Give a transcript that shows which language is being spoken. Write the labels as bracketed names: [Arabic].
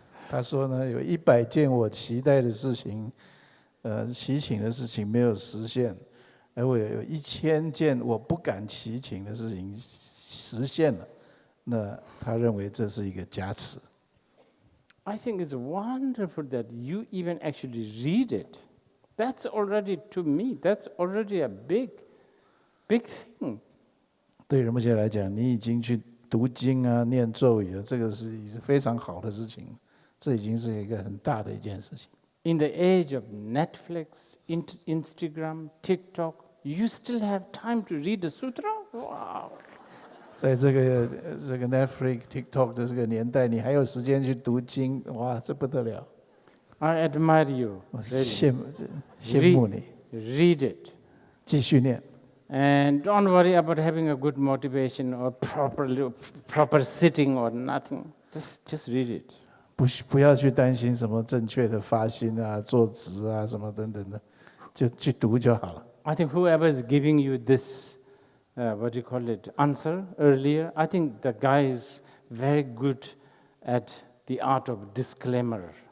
[Chinese] 他说呢，有100件我期待的事情，祈请的事情没有实现，而我有1000件我不敢祈请的事情实现了，那他认为这是一个加持。 [English] I think it's wonderful that you even actually read it. That's already, to me, that's already a big thing. [Chinese] 对仁波切来讲，你已经去读经啊、念咒语啊，这个是非常好的事情，这已经是一个很大的一件事情。 [English] In the age of Netflix, Instagram, TikTok, you still have time to read the sutra? Wow! [Chinese] 在这个 Netflix、TikTok 的这个年代，你还有时间去读经，哇，这不得了！ [English] I admire you. [Chinese] 我羡慕你。 [English] Read it. [Chinese] 继续念。 [English] And don't worry about having a good motivation or proper sitting or nothing. Just read it. [Chinese] 不要去担心什么正确的发心啊、坐直啊什么等等的，就去读就好了。 [English] I think whoever is giving you this, what do you call it, answer earlier, I think the guy is very good at the art of disclaimer.